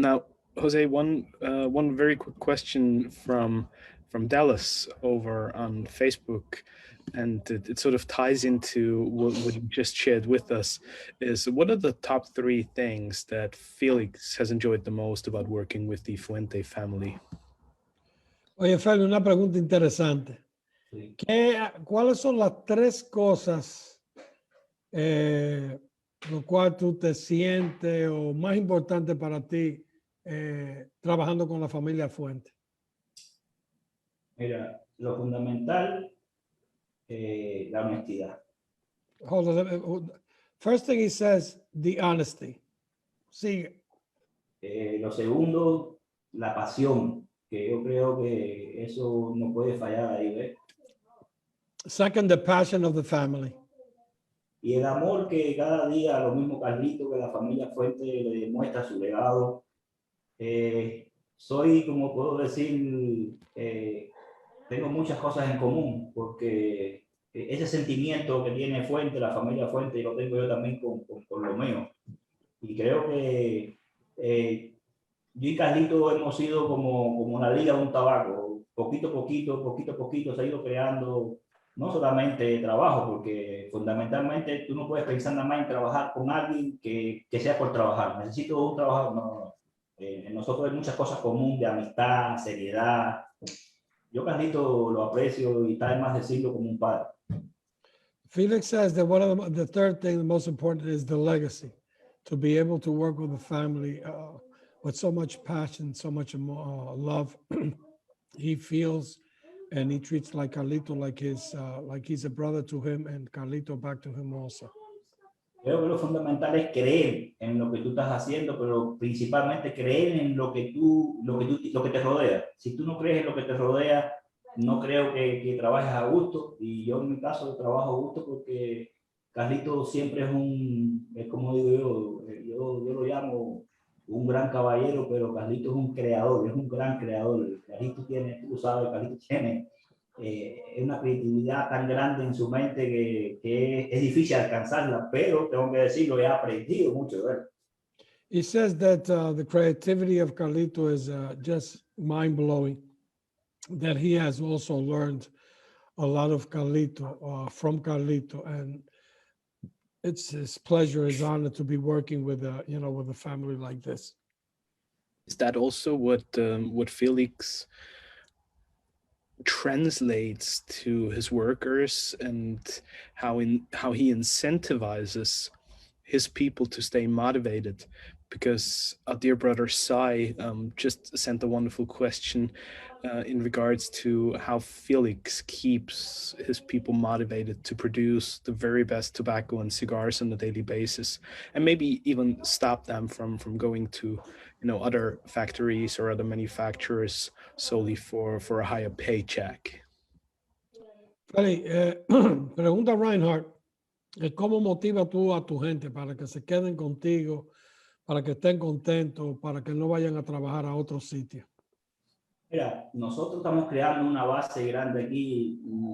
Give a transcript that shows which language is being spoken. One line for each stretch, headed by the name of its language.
English: Now, Jose, one very quick question from Dallas over on Facebook, and it sort of ties into what you just shared with us. Is what are the top 3 things that Felix has enjoyed the most about working with the Fuente family?
Spanish: Oye, Feli, una pregunta interesante. Sí. ¿Cuáles son las 3 cosas lo cual tú te sientes o más importante para ti trabajando con la familia Fuente? Mira, lo fundamental, la honestidad.
English: Hold on. First thing he says, the honesty.
Spanish: Sigue. Lo segundo, la pasión, que yo creo que eso no puede fallar ahí, ¿ves?
English: Second, the passion of the family.
Spanish: Y el amor que cada día, lo mismo Carlito, que la familia Fuente le demuestra su legado. Soy, como puedo decir, tengo muchas cosas en común, porque ese sentimiento que tiene Fuente, la familia Fuente, lo tengo yo también con lo mío. Y creo que yo y Carlito hemos sido como la liga de un tabaco. Poquito a poquito se ha ido creando no solamente trabajo, porque fundamentalmente tú no puedes pensar nada más en trabajar con alguien que sea por trabajar. Necesito un trabajo, no. En nosotros hay muchas cosas comunes de amistad, seriedad. Yo Carlito lo aprecio y está de más decirlo como un padre.
English: Felix says that one of the third thing, the most important, is the legacy. To be able to work with the family with so much passion, so much love, he feels, and he treats like Carlito like he's a brother to him, and Carlito back to him also.
Spanish: Creo que lo fundamental es creer en lo que tú estás haciendo, pero principalmente creer en lo que te rodea. Si tú no crees en lo que te rodea, no creo que trabajes a gusto. Y yo en mi caso trabajo a gusto porque Carlito siempre es como digo yo lo llamo un gran caballero, pero Carlito es un creador, es un gran creador. Carlito tiene, tú sabes, Carlito tiene una creatividad tan grande en su mente que es difícil alcanzarla, pero tengo que decirlo, he aprendido mucho de él.
English: He says that the creativity of Carlito is just mind-blowing, that he has also learned a lot of Carlito, from Carlito, and it's his pleasure, his honor to be working with with a family like this. Is that also what Felix translates to his workers, and how he incentivizes his people to stay motivated? Because our dear brother Sai just sent a wonderful question in regards to how Felix keeps his people motivated to produce the very best tobacco and cigars on a daily basis, and maybe even stop them from going to other factories or other manufacturers solely for a higher paycheck.
Spanish: Feli, pregunta Reinhard, ¿cómo motiva tú a tu gente para que se queden contigo, para que estén contentos, para que no vayan a trabajar a otro sitio? Mira, nosotros estamos creando una base grande aquí.